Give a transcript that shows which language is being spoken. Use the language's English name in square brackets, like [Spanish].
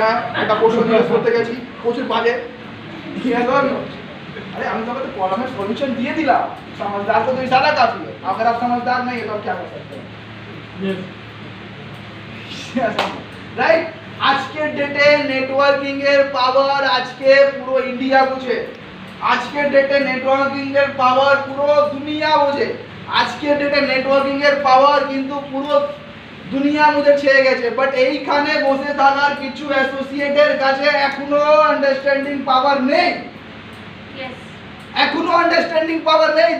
[Bangla] হ্যাঁ, একটা প্রশ্ন জিজ্ঞেস করতে গেছি, প্রচুর বাজে। [Hindi] अरे हम तो कहते प्रॉब्लम में सॉल्यूशन दिए दिला, समझदार को तो इशारा काफी है, अगर आप समझदार नहीं है तो आप क्या कर सकते हैं? राइट, आज के डेटे [Bangla] नेटवर्किंग এর পাওয়ার আজকে পুরো ইন্ডিয়া বুঝে, আজকে ডেটে নেটওয়ার্কিং এর পাওয়ার পুরো দুনিয়া বুঝে, আজকে ডেটে নেটওয়ার্কিং এর পাওয়ার কিন্তু পুরো দুনিয়া মুঝে ছেয়ে গেছে। বাট এইখানে বসে থাকার কিছু অ্যাসোসিয়েটের কাছে এখনো আন্ডারস্ট্যান্ডিং পাওয়ার নেই, এখনো আন্ডারস্ট্যান্ডিং পাওয়ার নেই।